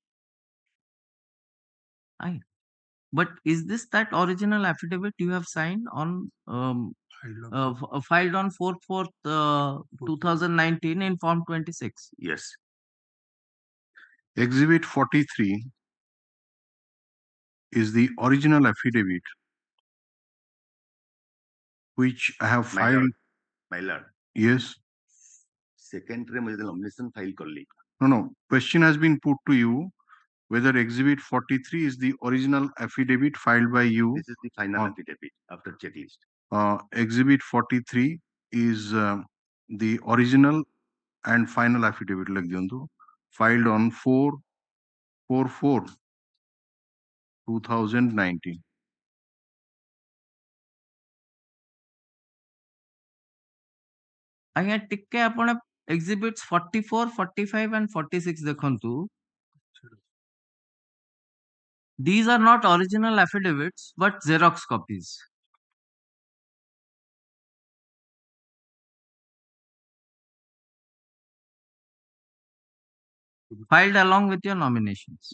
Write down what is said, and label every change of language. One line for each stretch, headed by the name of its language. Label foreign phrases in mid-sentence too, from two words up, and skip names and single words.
English: But is this that original affidavit you have signed on filed on 4/4/2019 in form 26? Yes. Exhibit 43 is the original affidavit which I have filed. My lord. Yes.
Odia: Second ରେ ମୁଁ
English: nomination file
Odia: କଲି
English: No. Question has been put to you whether Exhibit 43 is the original affidavit filed by you. This is the final affidavit after checklist. Exhibit 43 is the original and final affidavit like diyantu, filed on 4/4/2019.
Odia: ଆଜ୍ଞା ଟିକେ ଆପଣ
English: exhibits 44, 45 and 46
Odia: ଦେଖନ୍ତୁ.
English: These are not original affidavits but Xerox copies. Filed along with your nominations.